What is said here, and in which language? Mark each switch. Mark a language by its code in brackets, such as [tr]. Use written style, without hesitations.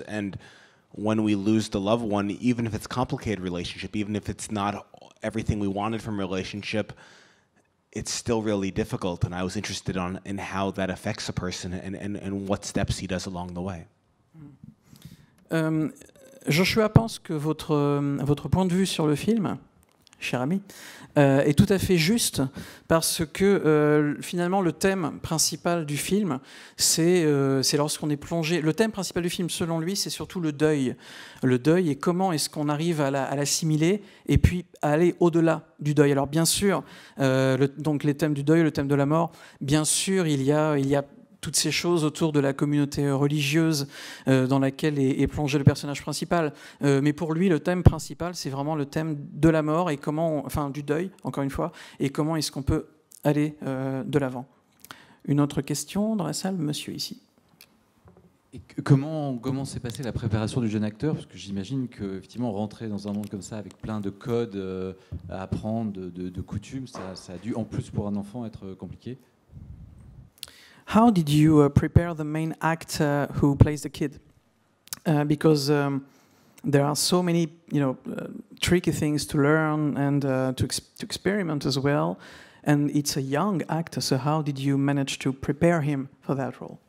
[en] And when we lose the loved one, even if it's a complicated relationship, even if it's not everything we wanted from a relationship, it's still really difficult. And I was interested in how that affects a person and what steps he does along the way. [fr] Joshua pense que votre point de vue sur le film, cher ami, est tout à fait juste parce que finalement le thème principal du film, c'est lorsqu'on est plongé. Le thème principal du film, selon lui, c'est surtout le deuil. Le deuil et comment est-ce qu'on arrive à l'assimiler et puis à aller au-delà du deuil. Alors bien sûr, donc les thèmes du deuil, le thème de la mort, bien sûr, il y a toutes ces choses autour de la communauté religieuse dans laquelle est plongé le personnage principal. Mais pour lui, le thème principal, c'est vraiment le thème de la mort et enfin du deuil, encore une fois, et comment est-ce qu'on peut aller de l'avant. Une autre question dans la salle, monsieur ici. Et comment s'est passée la préparation du jeune acteur? Parce que j'imagine qu'effectivement, rentrer dans un monde comme ça, avec plein de codes à apprendre, de coutumes, ça a dû, en plus pour un enfant, être compliqué. [en] How did you prepare the main actor who plays the kid? Because there are so many, tricky things to learn and to experiment as well. And it's a young actor, so how did you manage to prepare him for that role?